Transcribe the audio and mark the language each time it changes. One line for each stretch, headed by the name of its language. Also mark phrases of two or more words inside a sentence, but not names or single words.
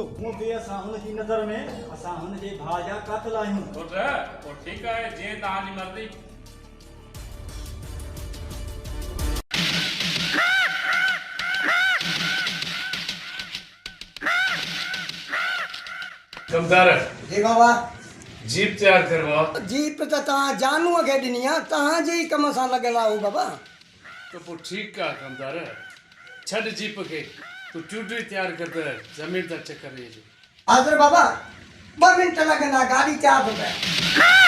Sindhi: हूअं बि असां हुनजी नज़र में असां हुनजे भाउ जा कातिल आहियूं। सोट पोइ ठीकु आहे, जीअं तव्हांजी मर्ज़ी। कमदार जी बाबा जीप तैयार करवा। जीप त तव्हां जानूअ खे ॾिनी आहे, तव्हांजे ई कम सां लॻियल आहे बाबा। तो पोइ ठीकु आहे कमदार, छॾ जीप खे, तूं चूडी तैयार कर त ज़मीन त चकर ॾिजे। हाज़िर बाबा, 2 मिंट लॻंदा, गाॾी तैयार थो पए।